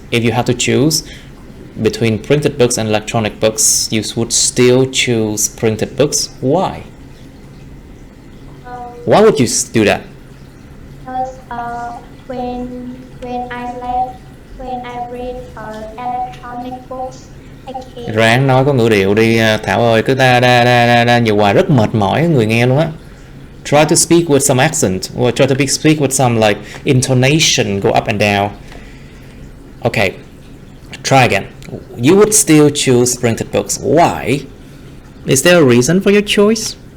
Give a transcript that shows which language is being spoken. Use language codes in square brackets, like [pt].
[en] If you have to choose between printed books and electronic books, you would still choose printed books. Why? Why would you do that? Because when I read electronic books, I can. [vi] Ráng nói có ngữ điệu đi Thảo ơi, cứ đa nhiều hoài rất mệt mỏi người nghe luôn á. [en] Try to speak with some accent, or try to speak with some like intonation, go up and down. Okay, try again. You would still choose printed books. Why? Is there a reason for your choice?